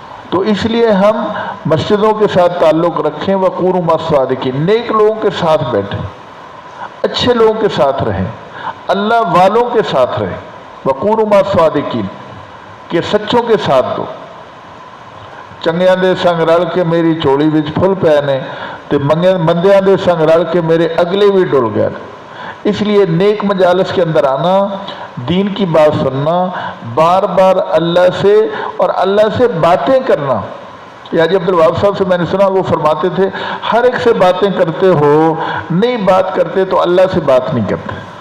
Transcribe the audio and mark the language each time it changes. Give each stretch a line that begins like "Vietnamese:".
Urdu: تو اس لیے ہم مسجدوں کے ساتھ تعلق رکھیں,
Arabic: وقوروا مع الصادقین,
Urdu: نیک لوگوں کے ساتھ بیٹھیں, اچھے لوگوں کے ساتھ رہیں, اللہ والوں کے ساتھ رہیں.
Arabic: وقوروا مع الصادقین
Urdu: کہ سچوں کے ساتھ دو.
Punjabi: چنگیاں دے سنگ رل کے میری چولی وچ پھل پے نے, تے مندیاں دے سنگ رل کے میرے اگلے بھی ڈل گئے.
Urdu: اس لیے نیک مجالس کے اندر آنا, دین کی بات سننا, بار بار اللہ سے اور اللہ سے باتیں کرنا, حاجی عبدالوہاب صاحب سے میں نے سنا، وہ فرماتے تھے ہر ایک سے باتیں کرتے ہو، نہیں بات کرتے تو اللہ سے بات نہیں کرتے.